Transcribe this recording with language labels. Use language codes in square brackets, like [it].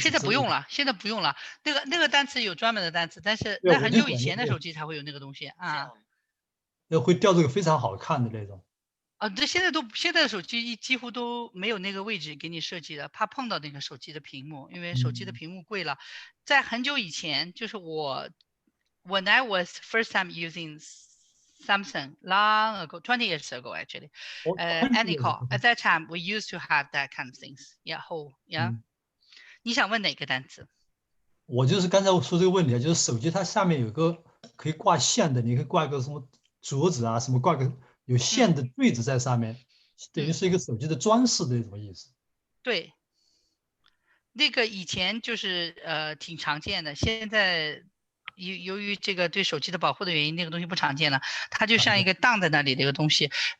[zh] 现在不用了，现在不用了。那个单词有专门的单词，但是那很久以前的手机才会有那个东西啊。会掉这个非常好看的那种。这现在的手机几乎都没有那个位置给你设计的，怕碰到那个手机的屏幕，因为手机的屏幕贵了。在很久以前，就是 [en] when I was first time using Samsung long ago, 20 years ago actually, anyhow, at that time we used to have that kind of things. Yeah. [zh] 你想问哪个单词？我就是刚才我说这个问题啊，就是手机它下面有个可以挂线的，你可以挂个什么镯子啊，什么挂个有线的坠子在上面，等于是一个手机的装饰的那种意思。对，那个以前就是挺常见的，现在由于这个对手机的保护的原因，那个东西不常见了，它就像一个荡在那里的一个东西。